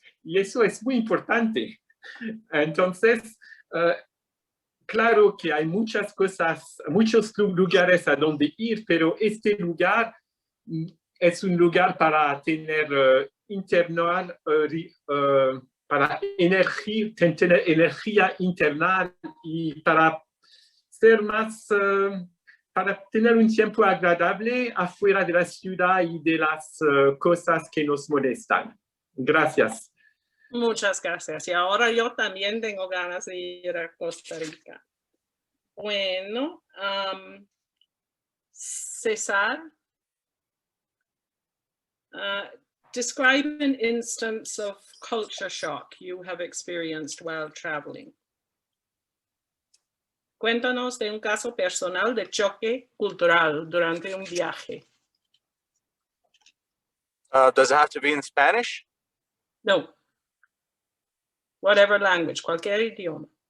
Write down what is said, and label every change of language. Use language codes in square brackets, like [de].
[es] Y eso es muy importante. Entonces, claro que hay muchas cosas, muchos lugares a donde ir, pero este lugar es un lugar para tener para tener energía interna y para ser más, para tener un tiempo agradable afuera de la ciudad y de las cosas que nos molestan. Gracias. Muchas gracias. Y ahora yo también tengo ganas de ir a Costa Rica. [en] Bueno, César, describe an instance of culture shock you have experienced while traveling. [es] Cuéntanos de un caso personal de choque cultural durante un viaje. [en] Does it have to be in Spanish? No. Whatever language, [es] cualquier idioma.